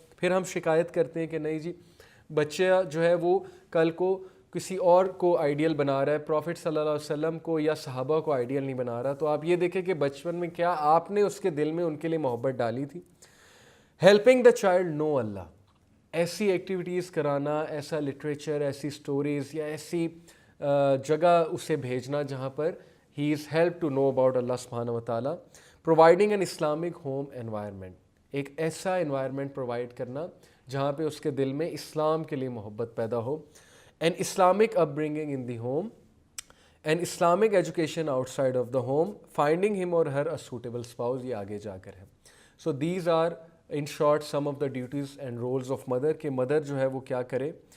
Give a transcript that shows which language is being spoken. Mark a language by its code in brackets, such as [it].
[ur] پھر ہم شکایت کرتے ہیں کہ نہیں جی بچہ جو ہے وہ کل کو کسی اور کو آئیڈیل بنا رہا ہے, پروفٹ صلی اللہ علیہ وسلم کو یا صحابہ کو آئیڈیل نہیں بنا رہا. تو آپ یہ دیکھیں کہ بچپن میں کیا آپ نے اس کے دل میں ان کے لیے محبت ڈالی تھی. [en] helping the child know Allah, [ur] ایسی ایکٹیویٹیز کرانا, ایسا لٹریچر, ایسی سٹوریز یا ایسی جگہ اسے بھیجنا جہاں پر [en] he is helped to know about Allah subhanahu wa ta'ala, providing an Islamic home environment. [ur] ایک ایسا انوائرمنٹ پرووائڈ کرنا جہاں پہ اس کے دل میں اسلام کے لیے محبت پیدا ہو. [en] an Islamic upbringing in the home, an Islamic education outside of the home, finding him or her a suitable spouse, [ur] یہ آگے جا کر ہے. [en] so these are in short some of the duties and roles of mother, [ur] کہ mother جو ہے وہ کیا کرے.